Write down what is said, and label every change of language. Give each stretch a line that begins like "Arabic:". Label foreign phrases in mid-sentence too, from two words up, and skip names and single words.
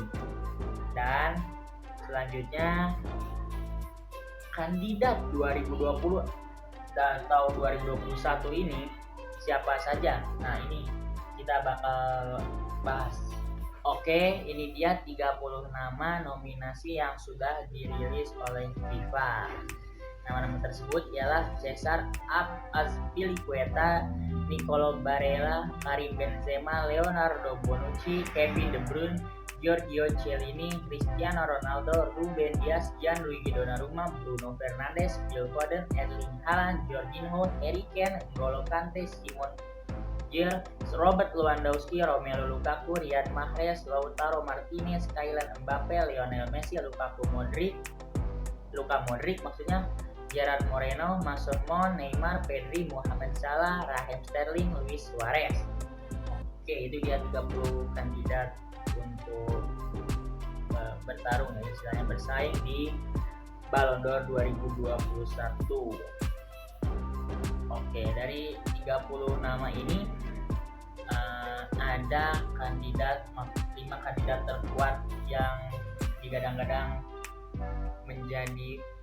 Indonesian: Dan selanjutnya kandidat 2020 dan tahun 2021 ini siapa saja? Nah, ini kita bakal bahas. Oke, ini dia 30 nama nominasi yang sudah dirilis oleh FIFA. Nama-nama tersebut ialah Cesar Azpilicueta, Nicolo Barella, Karim Benzema, Leonardo Bonucci, Kevin De Bruyne, Giorgio Chiellini, Cristiano Ronaldo, Ruben Dias, Gianluigi Donnarumma, Bruno Fernandes, Phil Foden, Erling Haaland, Jorginho, Harry Kane, N'Golo Kante, Simon Kjaer, Robert Lewandowski, Romelu Lukaku, Riyad Mahrez, Lautaro Martinez, Kylian Mbappe, Lionel Messi, Luka Modric maksudnya, Gerard Moreno, Mason Mount, Neymar, Pedri, Mohamed Salah, Raheem Sterling, Luis Suarez. Oke, itu dia 30 kandidat untuk bertarung, ya, istilahnya bersaing di Ballon d'Or 2021. Oke, dari 30 nama ini ada 5 kandidat terkuat yang digadang-gadang menjadi